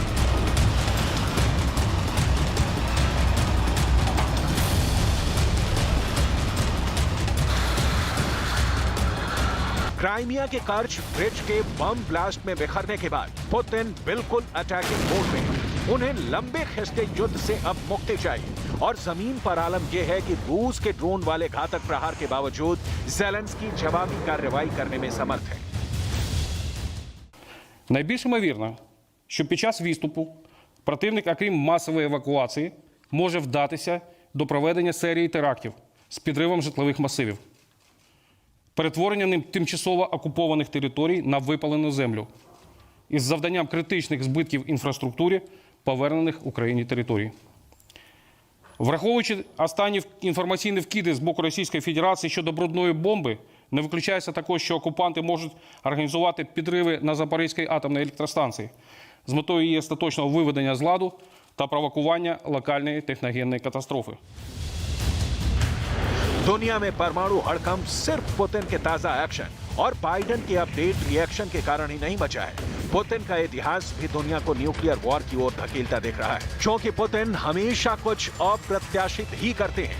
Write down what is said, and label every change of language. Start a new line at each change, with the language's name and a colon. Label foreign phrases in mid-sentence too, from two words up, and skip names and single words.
Hindi: क्राइमिया के कर्ज ब्रिज के
English: bomb blast
Hindi: में बिखरने के बाद पुतिन बिल्कुल
English: attacking mode
Hindi: में है। उन्हें लंबे खिंचते युद्ध से अब मुक्ति चाहिए और जमीन पर आलम यह है कि रूस के ड्रोन वाले घातक प्रहार के बावजूद ज़ेलेंस्की जवाबी कार्रवाई करने में समर्थ है।
Ukrainian: Найбільш ймовірно, що під час відступу противник, окрім масової евакуації, може вдатися до проведення серії терактів з підривом житлових масивів, перетворенням тимчасово окупованих територій на випалену землю із завданням критичних збитків інфраструктурі повернених Україні територій. Враховуючи останні інформаційні вкиди з боку Російської Федерації щодо брудної бомби, не виключається також, що окупанти можуть організувати підриви на Запорізькій атомній електростанції з метою її остаточного виведення з ладу та провокування локальної техногенної катастрофи.
Hindi: दुनिया में परमाणु हड़कंप सिर्फ पुतिन के ताजा एक्शन और बाइडेन के
English: update reaction
Hindi: के कारण ही नहीं बचा है। पुतिन का इतिहास भी दुनिया को
English: nuclear war
Hindi: की ओर धकेलता दिख रहा है, क्योंकि पुतिन हमेशा कुछ अप्रत्याशित ही करते हैं।